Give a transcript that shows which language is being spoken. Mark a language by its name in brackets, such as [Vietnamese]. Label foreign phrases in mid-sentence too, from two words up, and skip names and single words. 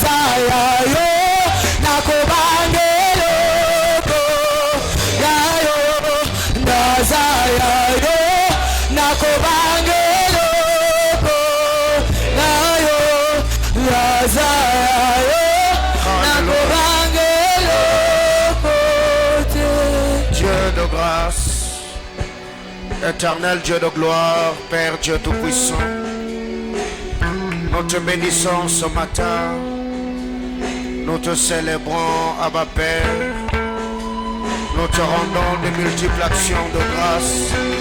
[Lingala] yayo nakobangeloko yayo ndaza yayo nakobangeloko yayo ndaza yayo nakobangeloko. [French] Dieu de grâce, éternel Dieu de gloire, Père Dieu Tout-Puissant, nous te bénissons ce matin, nous te célébrons, Abba Père, nous te rendons de multiples actions de grâce.